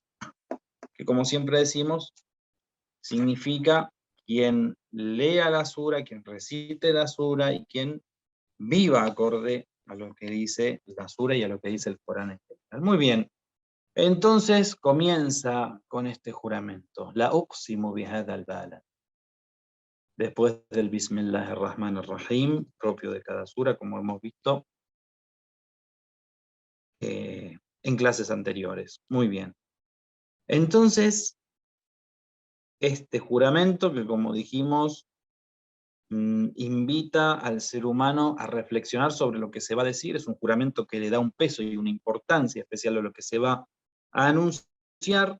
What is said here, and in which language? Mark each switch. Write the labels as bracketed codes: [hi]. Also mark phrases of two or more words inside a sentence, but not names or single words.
[es] Que, como siempre decimos, significa quien lea la sura, quien recite la sura y quien viva acorde a lo que dice la sura y a lo que dice el Corán en general. Muy bien. Entonces comienza con este juramento: [ar] لا أقسم بهذا البلد. [es] Después del Bismillahirrahmanirrahim, propio de cada sura, como hemos visto en clases anteriores. Muy bien. Entonces, este juramento, que como dijimos, invita al ser humano a reflexionar sobre lo que se va a decir, es un juramento que le da un peso y una importancia especial a lo que se va a anunciar.